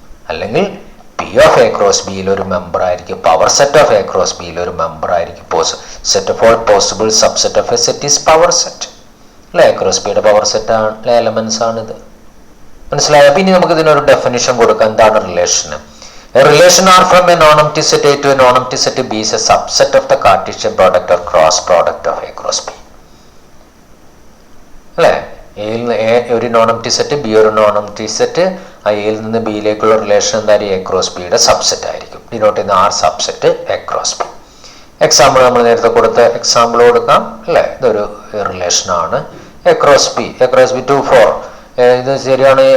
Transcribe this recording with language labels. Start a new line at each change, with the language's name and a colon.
Malayalam: അല്ലെങ്കിൽ P of A cross ബിയിൽ ഒരു മെമ്പർ ആയിരിക്കും. Power set of A cross ബിയിൽ ഒരു മെമ്പർ ആയിരിക്കും.
English: Set of all possible subset of A set is power set. അല്ലെ?
Malayalam: എ ക്രോസ് ബിയുടെ പവർ സെറ്റ് ആണ്, എലമെന്റ്സ് ആണിത്. മനസ്സിലായോ? പിന്നെ നമുക്ക് ഇതിനൊരു ഡെഫിനിഷൻ കൊടുക്കാം. എന്താണ് relation?
English: A relation R from a non-empty set A to a non-empty set B is a subset of the Cartesian product or cross product of A cross B.
Malayalam: അല്ലേ? A ഒരു non empty set, B ഒരു non empty set. ആ എയിൽ നിന്ന് ബിയിലേക്കുള്ള relation എന്തായാലും A cross ബിയുടെ subset ആയിരിക്കും. Denote ചെയ്യുന്ന R subset A cross B. Example നമ്മൾ നേരത്തെ കൊടുത്ത എക്സാമ്പിൾ കൊടുക്കാം. അല്ലേ? ഇതൊരു റിലേഷനാണ് A cross B. A cross B 2 4. ഇത് ശരിയാണ്.